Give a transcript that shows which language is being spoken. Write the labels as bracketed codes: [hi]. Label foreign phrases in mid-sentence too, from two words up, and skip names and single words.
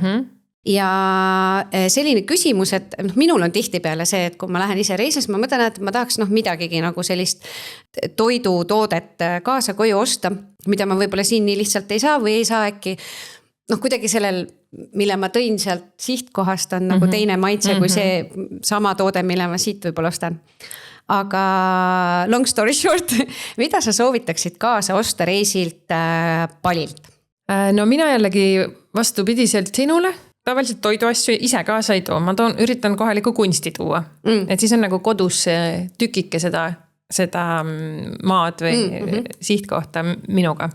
[et] Ja selline küsimus, et minul on tihti peale see, et kui ma lähen ise reisis, ma mõtlen, et ma tahaks midagigi nagu sellist toidutoodet kaasa koju osta, mida ma võib-olla siin nii lihtsalt ei saa või ei saa äkki kuidagi sellel, mille ma tõin sealt sihtkohast on nagu teine maitse kui see sama toode, mille ma siit võib-olla ostan. [en] Aga long story short, [et] mida sa soovitaksid kaasa osta reisilt Balilt? No mina jällegi vastupidiselt sinule. Tavaliselt toiduasju ise kaasa ei too, ma üritan kohaliku kunsti tuua. Et siis on nagu kodus tükike seda maad või sihtkohta minuga.